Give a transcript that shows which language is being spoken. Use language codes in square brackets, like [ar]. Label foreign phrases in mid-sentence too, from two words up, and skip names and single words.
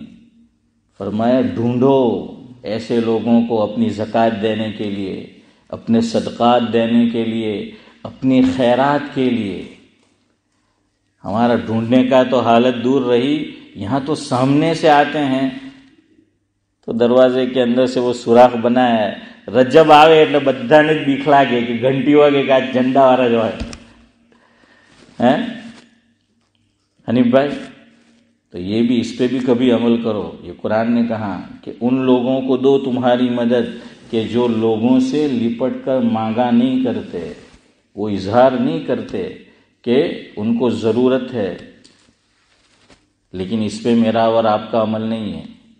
[ur] فرمایا ڈھونڈو ایسے لوگوں کو اپنی زکوٰۃ دینے کے لیے، اپنے صدقات دینے کے لیے، اپنی خیرات کے لیے۔ ہمارا ڈھونڈنے کا تو حالت دور رہی، یہاں تو سامنے سے آتے ہیں، تو دروازے کے اندر سے وہ سوراخ بنا ہے، رجب آوے [gu] એટલે બધાને જ બીક લાગે કે ઘંટી વાગે કે આ ઝંડા વાળા જો [ur] ہے حنیف بھائی، تو یہ بھی اس پہ بھی کبھی عمل کرو۔ یہ قرآن نے کہا کہ ان لوگوں کو دو تمہاری مدد کہ جو لوگوں سے لپٹ کر مانگا نہیں کرتے، وہ اظہار نہیں کرتے کہ ان کو ضرورت ہے، لیکن اس پہ میرا اور آپ کا عمل نہیں ہے۔